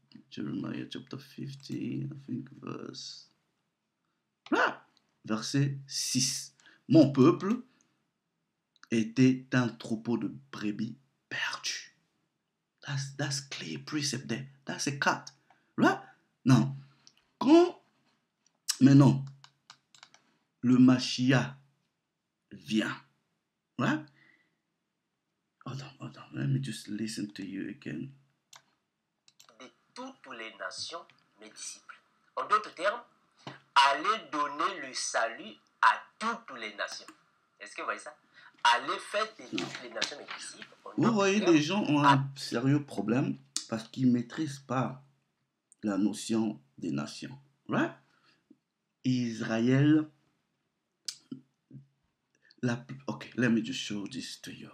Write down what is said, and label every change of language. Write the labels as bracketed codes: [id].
[en] Jeremiah chapter 15, I think verse. [fr] Right? Verset 6. Mon peuple était un troupeau de brebis perdues. [en] That's clear precept there. That's a cut. Right? Non. [fr] Maintenant, le Mashiach vient. [en] Right? Hold on. Let me just listen to you again. [fr] De toutes les nations, mes disciples. En d'autres termes, allez donner le salut à toutes les nations. Est-ce que vous voyez ça? Allez faire de toutes les nations mes disciples. Vous voyez, les gens ont un sérieux problème parce qu'ils ne maîtrisent pas la notion des nations. [en] Right? Israël, ok, let me just show this to you.